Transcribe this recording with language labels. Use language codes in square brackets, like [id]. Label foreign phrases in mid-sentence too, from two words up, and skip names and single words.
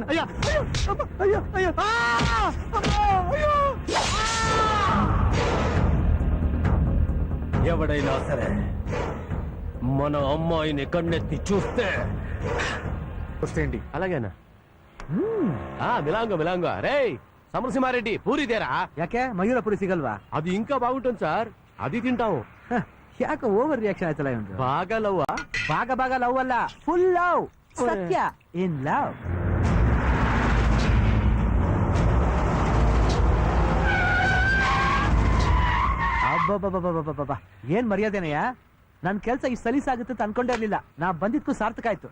[te] అయ్యా అయ్యా అయ్యా అయ్యా. ఎవడైనా సరే మన అమ్మాయిని కన్నెత్తి చూస్తే వస్తేండి. అలాగేనా? మిలాంగ రేయ్ సమరసింహారెడ్డి పూరిదేరా? [kn] ಯಾಕೆ ಮಯೂರಪುರಿ ಸಿಗಲ್ವಾ? [te] అది ఇంకా బాగుంటుంది సార్, అది తింటాము. [kn] ಯಾಕೆ [en] over reaction [kn] ಆಯ್ತಲ್ಲ ಇವಂದು? [te] బాగా లవ్వా? [kn] ಬಾಗ ಲವ್ ಅಲ್ಲ, [en] full love, [kn] ಸತ್ಯ [en] in love. [kn] ಅಬ್ಬಬ್ಬಬ್ಬಬ್ಬಬ್ಬಬ್ಬ, ಏನ್ ಮರ್ಯಾದೆನಯ್ಯ, ನನ್ ಕೆಲ್ಸ ಇಷ್ಟು ಸಲೀಸಾಗುತ್ತೆ ಅಂತ ಅನ್ಕೊಂಡೇ ಇರ್ಲಿಲ್ಲ, ನಾ ಬಂದಿದ್ಕು ಸಾರ್ಥಕ ಆಯ್ತು.